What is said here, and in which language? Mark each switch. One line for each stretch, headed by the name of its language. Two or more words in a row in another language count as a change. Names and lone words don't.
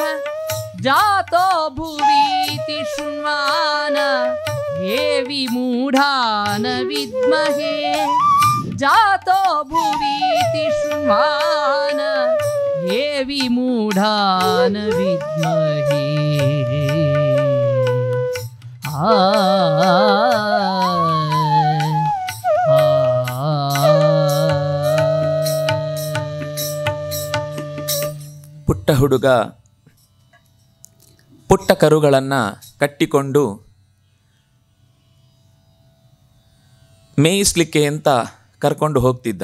Sanskrit: जातो भुवीति शृण्वान ये विमूढान विद्महे जातो भुवीति शृण्वान ये विमूढान विद्महे।
Kannada: ಪುಟ್ಟ ಹುಡುಗ ಪುಟ್ಟ ಕರುಗಳನ್ನು ಕಟ್ಟಿಕೊಂಡು ಮೇಯಿಸ್ಲಿಕ್ಕೆ ಅಂತ ಕರ್ಕೊಂಡು ಹೋಗ್ತಿದ್ದ.